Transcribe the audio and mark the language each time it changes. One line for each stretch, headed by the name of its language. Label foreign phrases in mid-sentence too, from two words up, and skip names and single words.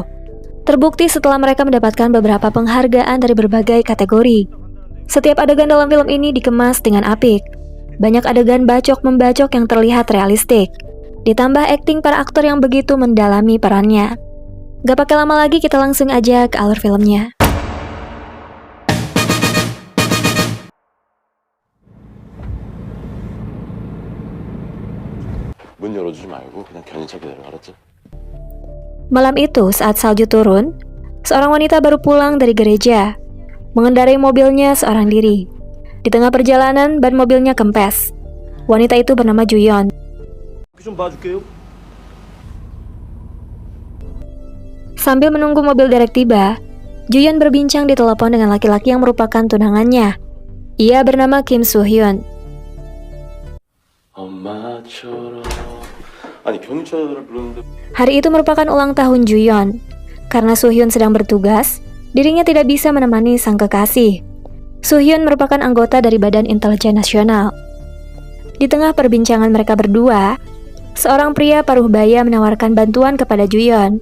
Indonesian: Terbukti setelah mereka mendapatkan beberapa penghargaan dari berbagai kategori. Setiap adegan dalam film ini dikemas dengan apik. Banyak adegan bacok-membacok yang terlihat realistik. Ditambah akting para aktor yang begitu mendalami perannya. Gak pakai lama lagi, kita langsung aja ke alur filmnya.
Korean: 문 열어주지 말고 그냥 견인차게 내려가, 알았지?
Indonesian: Malam itu, saat salju turun, seorang wanita baru pulang dari gereja. Mengendarai mobilnya seorang diri. Di tengah perjalanan, ban mobilnya kempes. Wanita itu bernama Juyeon.
Korean: 좀 봐줄게요.
Indonesian: Sambil menunggu mobil derek tiba, Juyeon berbincang di telepon dengan laki-laki yang merupakan tunangannya. Ia bernama Kim Soo-hyun.
Korean: 엄마처럼. 아니 경찰을 부르는데.
Indonesian: Hari itu merupakan ulang tahun Juyeon. Karena Soo-hyun sedang bertugas, dirinya tidak bisa menemani sang kekasih. Soo-hyun merupakan anggota dari Badan Intelijen Nasional. Di tengah perbincangan mereka berdua, seorang pria paruh baya menawarkan bantuan kepada Juyeon.